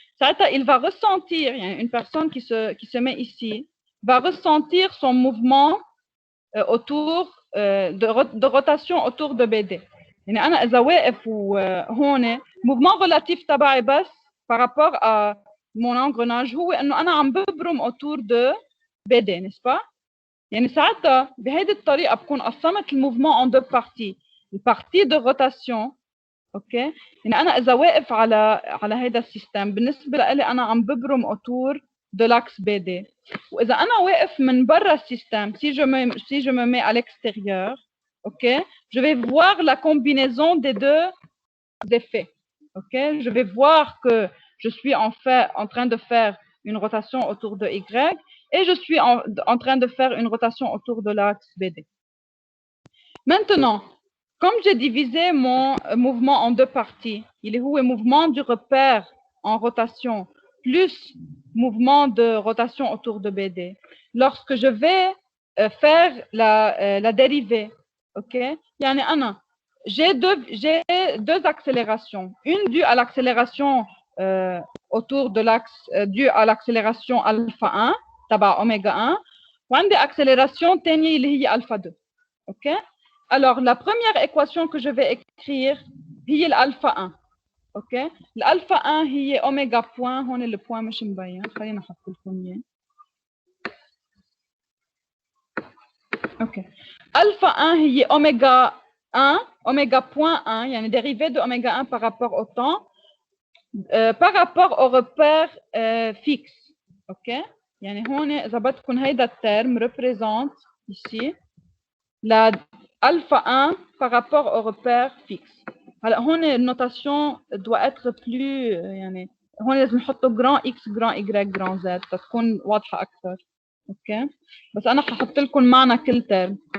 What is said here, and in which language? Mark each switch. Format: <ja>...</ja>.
<ar>ساعتها</ar> <fr>il va ressentir،</fr> <ar>يعني</ar> <fr>une personne qui se met ici va ressentir son mouvement autour de rotation autour de BD.</fr> <ar>يعني انا اذا واقف وهون</ar> <fr>mouvement relatif</fr> <ar>تبعي بس</ar> <fr>par rapport à mon engrenage</fr> <ar>هو انه انا عم ببرم</ar> <fr>autour de BD، n'est-ce pas؟</fr> <ar>يعني ساعتها بهيدي الطريقه بكون قسمت الموفمون</ar> <fr>en deux parties،</fr> <ar>البارتي</ar> <fr>de rotation،</fr> <ar>اوكي، يعني انا اذا واقف على هيدا السيستم بالنسبه لي انا عم ببرم</ar> <fr>autour de l'axe BD،</fr> <ar>واذا انا واقف من برا السيستم</ar> <fr>si je me mets à l'extérieur، ok, je vais voir la combinaison des deux effets. Ok, je vais voir que je suis en train de faire une rotation autour de Y et je suis en train de faire une rotation autour de l'axe BD. Maintenant, comme j'ai divisé mon mouvement en deux parties, il est où le mouvement du repère en rotation plus mouvement de rotation autour de BD. Lorsque je vais faire la dérivée, ok, j'ai deux accélérations, une due à l'accélération autour de l'axe due à l'accélération alpha 1</fr> <ar>تبع</ar> <fr>oméga 1</fr> <ar>وعندي</ar> <fr>accélération</fr> <ar>تانية اللي هي</ar> <fr>alpha 2. ok. Alors la première équation que je vais écrire</fr> <ar>هي</ar> <fr>l'alpha 1. ok. l'alpha 1</fr> <ar>هي oméga point هون</ar> <fr>le point</fr> <ar>مش مبين خلينا نحط لكم اياه. ok.</ar> <fr>alpha 1</fr> <ar>هي</ar> <fr>oméga 1 oméga point 1</fr> <ar>يعني</ar> <fr>dérivée de oméga 1 par rapport au temps par rapport au repère fixe. ok.</fr> <ar>يعني هون إذا بدكم هيدا الترم</ar> <fr>représente ici la alpha 1 par rapport au repère fixe.</fr> <ar>هلا هون النوتاسيون</ar> <fr>doit être plus</fr> <ar>يعني هون لازم نحطه</ar> <fr>grand x grand y grand z</fr> <ar>تكون واضحة أكثر. ok. بس أنا ححط لكم معنى كل terme.</ar>